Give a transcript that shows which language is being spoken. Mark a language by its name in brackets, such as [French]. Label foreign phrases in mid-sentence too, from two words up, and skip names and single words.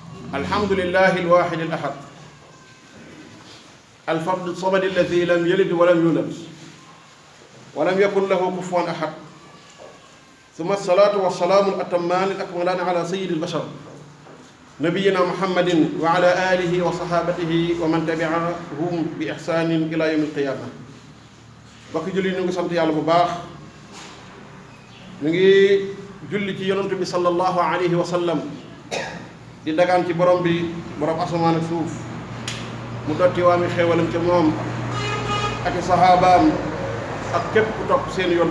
[Arabic] الحمد لله الواحد الأحد الفرد الصمد الذي لم يلد ولم يولد ولم يكن له كفوا أحد ثم الصلاة والسلام الأتمان الأكملان على سيد البشر نبينا محمد وعلى آله وصحابته ومن تبعهم بإحسان إلى يوم [Wolof] القيامة bokk julli ñu ngi sant yàlla bu baax ñu ngi julli ci yonent bi [Arabic] صلى الله عليه وسلم [Wolof] di dagaan ci borom bi borom asamaan ak suuf mu dotti waa mi xéewalam ca moom ak i saxaabaam ak képp ku topp seen yoon